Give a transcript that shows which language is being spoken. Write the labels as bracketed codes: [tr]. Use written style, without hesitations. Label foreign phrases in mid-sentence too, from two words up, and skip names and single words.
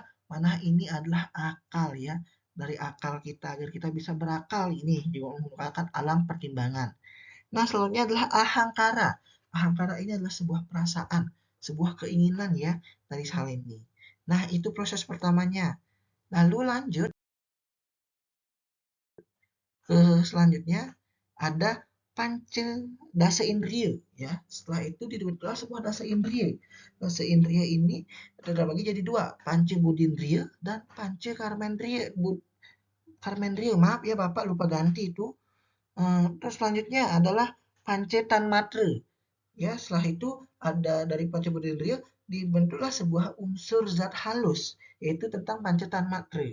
[id] Manah ini adalah akal ya. Dari akal kita agar kita bisa berakal ini juga menggunakan alam pertimbangan. Nah, selanjutnya adalah ahangkara. Ahangkara ini adalah sebuah perasaan, sebuah keinginan ya dari hal ini. Nah, itu proses pertamanya. Lalu lanjut ke selanjutnya ada panca dasa indriya ya. Setelah itu dibentuklah sebuah dasa indriya. Dasa indriya ini terbagi jadi dua, panca budindriya dan panca karmendriya. Karmendriya, maaf ya Bapak lupa ganti itu. Terus selanjutnya adalah panca tanmatra. Ya, setelah itu ada dari panca budindriya dibentuklah sebuah unsur zat halus, yaitu tentang panca tanmatra.